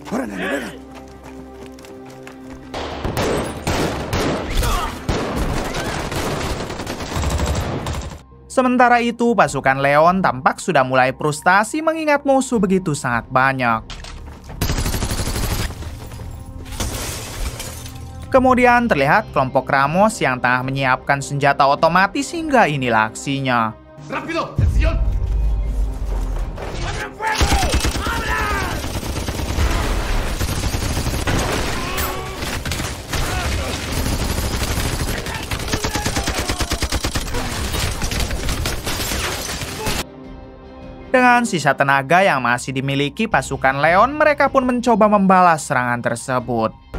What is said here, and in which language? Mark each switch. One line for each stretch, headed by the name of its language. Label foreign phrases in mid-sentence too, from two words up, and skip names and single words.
Indonesian: Sementara itu, pasukan Leon tampak sudah mulai frustasi mengingat musuh begitu sangat banyak. Kemudian terlihat kelompok Ramos yang tengah menyiapkan senjata otomatis hingga inilah aksinya.
Spanish: ¡Rápido! ¡Atención! ¡Abran fuego! ¡Abran!
Indonesian: Dengan sisa tenaga yang masih dimiliki pasukan Leon, mereka pun mencoba membalas serangan tersebut.